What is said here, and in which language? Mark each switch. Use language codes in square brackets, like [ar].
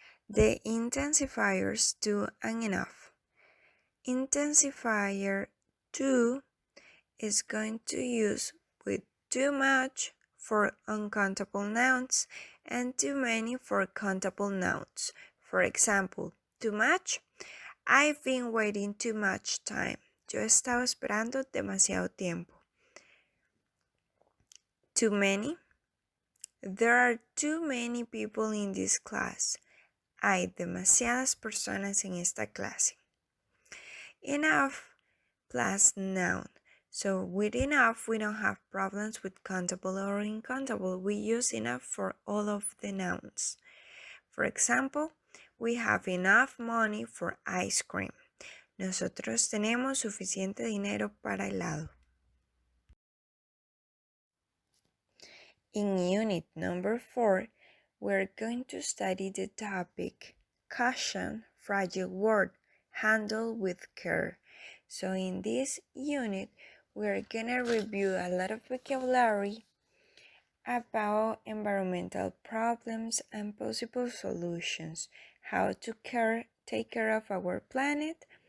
[en] The intensifiers to and enough. Intensifier to is going to use with too much for uncountable nouns and too many for countable nouns. For example, too much. I've been waiting too much time. [es] Yo he estado esperando demasiado tiempo. [en] Too many. There are too many people in this class. [es] Hay demasiadas personas en esta clase. [en] Enough plus noun. So with enough, we don't have problems with countable or uncountable. We use enough for all of the nouns. For example, we have enough money for ice cream. [es] Nosotros tenemos suficiente dinero para helado. [en] In unit number 4, we're going to study the topic Caution, fragile word, handle with care. So in this unit, we're gonna review a lot of vocabulary about environmental problems and possible solutions, how to take care of our planet.